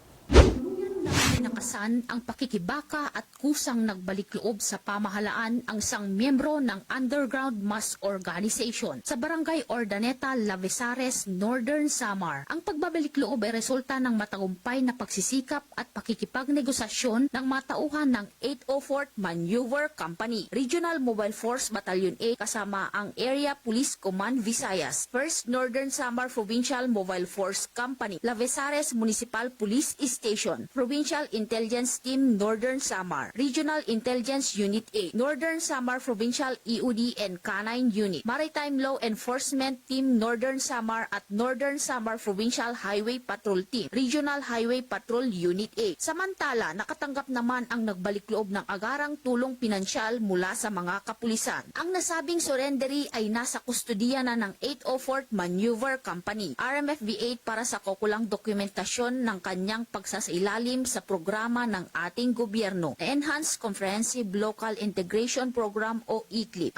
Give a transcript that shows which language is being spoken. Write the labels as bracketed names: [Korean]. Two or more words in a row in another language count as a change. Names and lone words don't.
[Filipino] Nakasan ang pakikibaka at kusang nagbalik loob sa pamahalaan ang isang miyembro ng Underground Mass Organization sa Barangay Urdaneta, Labezares, Northern Samar. Ang pagbabalik loob ay resulta ng matagumpay na pagsisikap at pakikipagnegosasyon ng matauhan ng 804th Maneuver Company, Regional Mobile Force Battalion A kasama ang Area Police Command Visayas, 1st Northern Samar Provincial Mobile Force Company, Labezares Municipal Police Station, Provincial Intelligence Team Northern Samar, Regional Intelligence Unit A, Northern Samar Provincial EOD and Canine Unit, Maritime Law Enforcement Team Northern Samar at Northern Samar Provincial Highway Patrol Team, Regional Highway Patrol Unit A. Samantala, nakatanggap naman ang nagbalik loob ng agarang tulong pinansyal mula sa mga kapulisan. Ang nasabing surrendery ay nasa kustudiya na ng 804th Maneuver Company, RMFB 8 para sa kukulang dokumentasyon ng kanyang pagsasailalim sa programa ng ating gobyerno, Enhanced Comprehensive Local Integration Program o ECLIP.